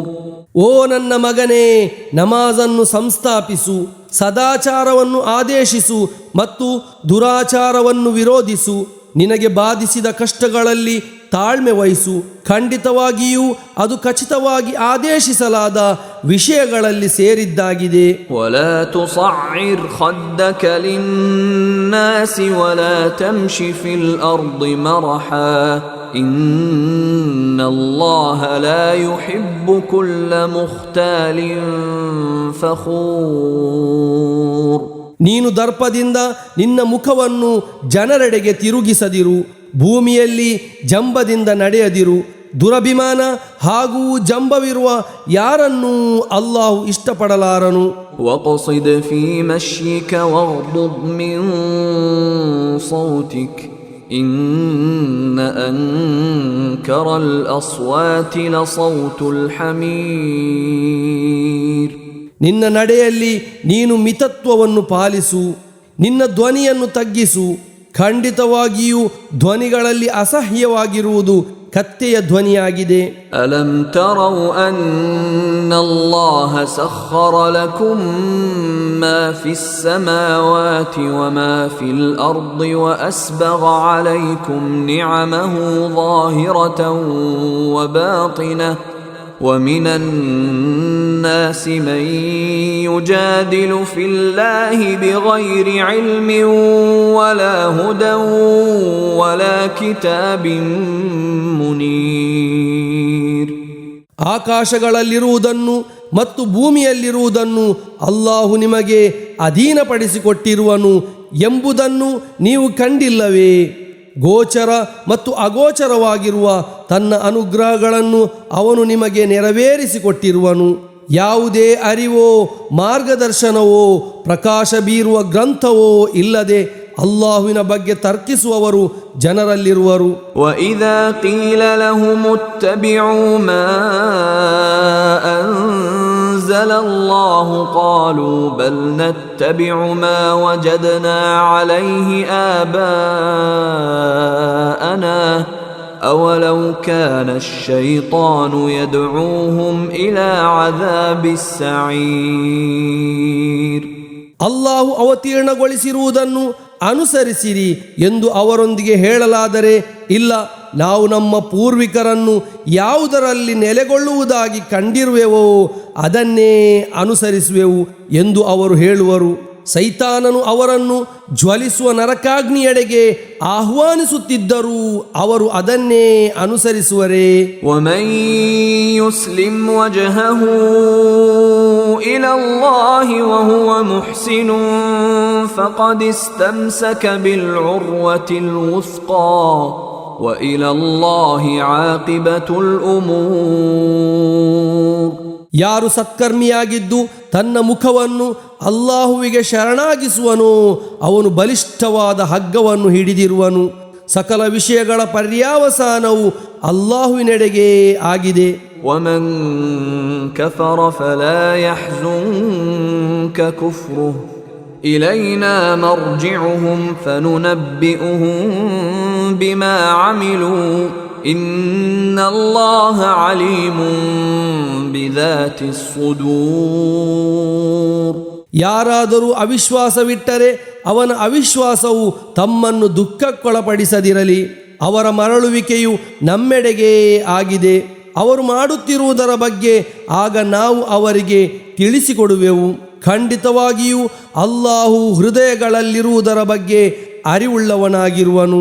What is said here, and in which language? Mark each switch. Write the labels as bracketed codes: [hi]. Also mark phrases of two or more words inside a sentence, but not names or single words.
[kn] ಓ ನನ್ನ ಮಗನೇ, ನಮಾಜನ್ನು ಸಂಸ್ಥಾಪಿಸು, ಸದಾಚಾರವನ್ನು ಆದೇಶಿಸು ಮತ್ತು ದುರಾಚಾರವನ್ನು ವಿರೋಧಿಸು. ನಿನಗೆ ಬಾಧಿಸಿದ ಕಷ್ಟಗಳಲ್ಲಿ ತಾಳ್ಮೆ ವಹಿಸು. ಖಂಡಿತವಾಗಿಯೂ ಅದು ಖಚಿತವಾಗಿ ಆದೇಶಿಸಲಾದ ವಿಷಯಗಳಲ್ಲಿ ಸೇರಿದ್ದಾಗಿದೆ. [ar] ولا تصعر خدك للناس ولا تمش في الأرض مرحا إن الله لا يحب كل مختال فخور. [kn] ನೀನು ದರ್ಪದಿಂದ ನಿನ್ನ ಮುಖವನ್ನು ಜನರೆಡೆಗೆ ತಿರುಗಿಸದಿರು, ಭೂಮಿಯಲ್ಲಿ ಜಂಬದಿಂದ ನಡೆಯದಿರು. ದುರಭಿಮಾನ ಹಾಗೂ ಜಂಬವಿರುವ ಯಾರನ್ನೂ ಅಲ್ಲಾಹು ಇಷ್ಟಪಡಲಾರನು. [ar] وقصد في مشيك واغضض من صوتك إن أنكر الأصوات لصوت الحمير. [kn] ನಿನ್ನ ನಡೆಯಲ್ಲಿ ನೀನು ಮಿತತ್ವವನ್ನು ಪಾಲಿಸು, ನಿನ್ನ ಧ್ವನಿಯನ್ನು ತಗ್ಗಿಸು. ಖಂಡಿತವಾಗಿಯೂ ಧ್ವನಿಗಳಲ್ಲಿ ಅಸಹ್ಯವಾಗಿರುವುದು ಕತ್ತೆಯ ಧ್ವನಿಯಾಗಿದೆ. [ar] ألم تروا أن الله سخر لكم ما في السماوات وما في الأرض وأسبغ عليكم نعمه ظاهرة وباطنة ومن الناس من يجادل في الله بغير علم ولا هدى ولا كتاب منير. [kn] ಆಕಾಶಗಳಲ್ಲಿರುವುದನ್ನು ಮತ್ತು ಭೂಮಿಯಲ್ಲಿರುವುದನ್ನು ಅಲ್ಲಾಹು ನಿಮಗೆ ಅಧೀನಪಡಿಸಿಕೊಟ್ಟಿರುವನು ಎಂಬುದನ್ನು ನೀವು ಕಂಡಿಲ್ಲವೇ? ಗೋಚರ ಮತ್ತು ಅಗೋಚರವಾಗಿರುವ ತನ್ನ ಅನುಗ್ರಹಗಳನ್ನು ಅವನು ನಿಮಗೆ ನೆರವೇರಿಸಿಕೊಟ್ಟಿರುವನು. ಯಾವುದೇ ಅರಿವೋ ಮಾರ್ಗದರ್ಶನವೋ ಪ್ರಕಾಶ ಬೀರುವ ಗ್ರಂಥವೋ ಇಲ್ಲದೆ ಅಲ್ಲಾಹುವಿನ ಬಗ್ಗೆ ತರ್ಕಿಸುವವರು ಜನರಲ್ಲಿರುವರು. [ar] وَإِذَا قِيلَ لَهُمُ اتَّبِعُوا مَا أَنزَلَ اللَّهُ قَالُوا بَلْ نَتَّبِعُ مَا وَجَدْنَا عَلَيْهِ آبَاءَنَا أَوَلَوْ كَانَ الشَّيْطَانُ يَدْعُوهُمْ إِلَى عَذَابِ السَّعِيرِ. [kn] ಅಲ್ಲಾಹು ಅವತೀರ್ಣಗೊಳಿಸಿರುವುದನ್ನು ಅನುಸರಿಸಿರಿ ಎಂದು ಅವರೊಂದಿಗೆ ಹೇಳಲಾದರೆ, ಇಲ್ಲ, ನಾವು ನಮ್ಮ ಪೂರ್ವಿಕರನ್ನು ಯಾವುದರಲ್ಲಿ ನೆಲೆಗೊಳ್ಳುವುದಾಗಿ ಕಂಡಿರುವೆವೋ ಅದನ್ನೇ ಅನುಸರಿಸುವೆವು ಎಂದು ಅವರು ಹೇಳುವರು. ಸೈತಾನನು ಅವರನ್ನು ಜ್ವಲಿಸುವ ನರಕಾಗ್ನಿಯೆಡೆಗೆ ಆಹ್ವಾನಿಸುತ್ತಿದ್ದರೂ ಅವರು ಅದನ್ನೇ ಅನುಸರಿಸುವರೇ. [ar] وَمَن يُسْلِمْ وَجْهَهُ إِلَى اللَّهِ وَهُوَ مُحْسِنٌ فَقَدِ اسْتَمْسَكَ بِالْعُرْوَةِ الْوُثْقَى وَإِلَى اللَّهِ عَاقِبَةُ الْأُمُورِ. [kn] ಯಾರು ಸತ್ಕರ್ಮಿಯಾಗಿದ್ದು ತನ್ನ ಮುಖವನ್ನು ಅಲ್ಲಾಹುವಿಗೆ ಶರಣಾಗಿಸುವನೋ ಅವನು ಬಲಿಷ್ಠವಾದ ಹಗ್ಗವನ್ನು ಹಿಡಿದಿರುವನು. ಸಕಲ ವಿಷಯಗಳ ಪರ್ಯಾವಸಾನವು ಅಲ್ಲಾಹುವಿನೆಡೆಗೆ ಆಗಿದೆ. [ar] وَمَن كَفَرَ فَلَا يَحْزُنكَ كُفْرُهُ إِلَيْنَا مَرْجِعُهُمْ فَنُنَبِّئُهُم بِمَا عَمِلُوا إِنَّ اللَّهَ عَلِيمٌ بِذَاتِ الصُّدُورِ. [kn] ಯಾರಾದರೂ ಅವಿಶ್ವಾಸವಿಟ್ಟರೆ ಅವನ ಅವಿಶ್ವಾಸವು ತಮ್ಮನ್ನು ದುಃಖಕ್ಕೊಳಪಡಿಸದಿರಲಿ. ಅವರ ಮರಳುವಿಕೆಯು ನಮ್ಮೆಡೆಗೆ ಆಗಿದೆ. ಅವರು ಮಾಡುತ್ತಿರುವುದರ ಬಗ್ಗೆ ಆಗ ನಾವು ಅವರಿಗೆ ತಿಳಿಸಿಕೊಡುವೆವು. ಖಂಡಿತವಾಗಿಯೂ ಅಲ್ಲಾಹು ಹೃದಯಗಳಲ್ಲಿರುವುದರ ಬಗ್ಗೆ ಅರಿವುಳ್ಳವನಾಗಿರುವನು.